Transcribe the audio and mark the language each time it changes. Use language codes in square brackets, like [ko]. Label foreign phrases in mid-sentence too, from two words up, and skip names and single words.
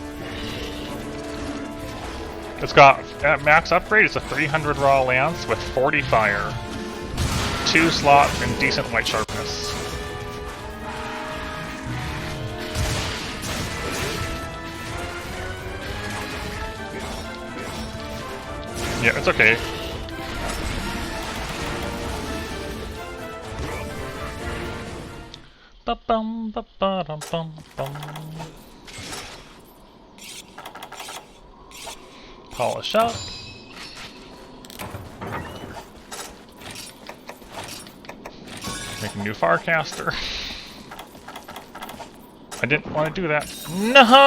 [en] It's got, at max upgrade, it's a 300 raw lance with 40 fire, 2 slots, and decent light sharpness. Yeah, it's okay. Ba-bum, ba-ba-dum-bum-bum. Polish up. Make a new Farcaster. I didn't want to do that. No!